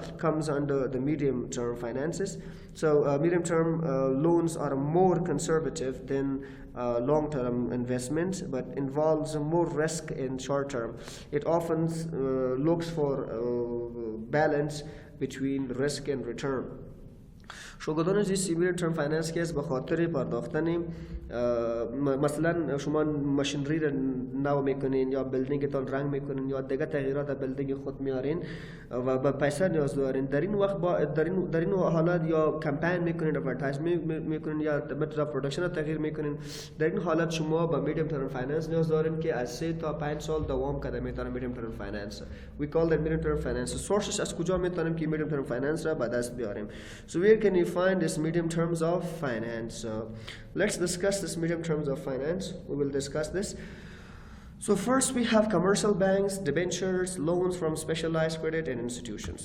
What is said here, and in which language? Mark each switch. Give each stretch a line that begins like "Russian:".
English: comes under the medium term finances. So medium term loans are more conservative than long-term investments, but involves more risk in short term. It often looks for balance between risk and return.
Persian: شغلان جیسی medium term finance که به خاطر پرداختن مثلا شما ماشینری رو نو میکنین یا بیلدینگ تان رنگ میکنین یا دیگه تغییرات بیلدینگ خود میارین و با پیسه نیاز دارین، در این وقت در این حالات یا کمپین میکنین، ادورتایزمنت میکنین یا متد اف پروداکشن تغییر میکنین، در این حالات شما با medium term finance نیاز دارین که از 3 تا 5 سال دوام کنه.
English: میتونه medium term finance we call that medium term finance. sources
Persian: از کجا میتونیم که medium term finance را به دست بیاریم؟
English: So where can you find this medium terms of finance? Let's discuss this medium terms of finance. We will discuss this. So first we have commercial banks, debentures, loans from specialized credit and institutions.